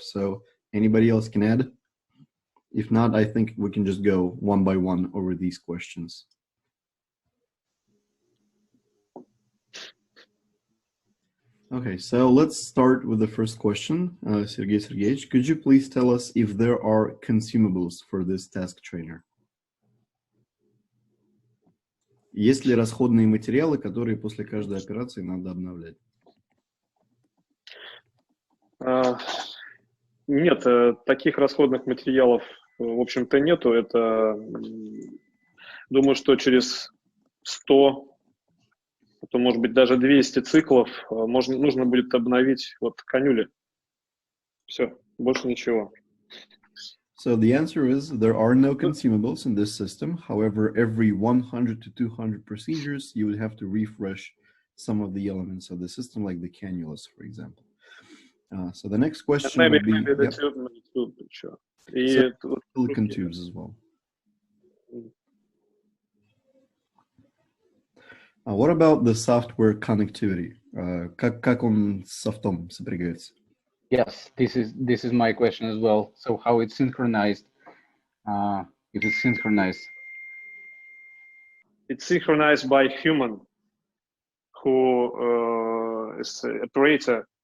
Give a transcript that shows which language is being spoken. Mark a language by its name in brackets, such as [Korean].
[English] So anybody else can add? If not, I think we can just go one by one over these questions. Okay, so let's start with the first question. Sergey Sergeyevich, could you please tell us if there are consumables for this task trainer? [Russian] Есть ли расходные материалы, которые после каждой операции надо обновлять? Нет, таких расходных материалов, в общем-то, нету. Это, думаю, что через 100, а то, может быть, даже 200 циклов нужно будет обновить вот канюли. Все, больше ничего. [English] So the answer is there are no consumables in this system. However, every 100 to 200 procedures, you would have to refresh some of the elements of the system, like the cannulas, for example. So the next question would be maybe the tube, sure. So silicon tubes as well. What about the software connectivity? [Russian] Как он с софтом сопрягается? [English] Yes, this is my question as well. So how it's synchronized? If it's synchronized, it's synchronized by human who is an operator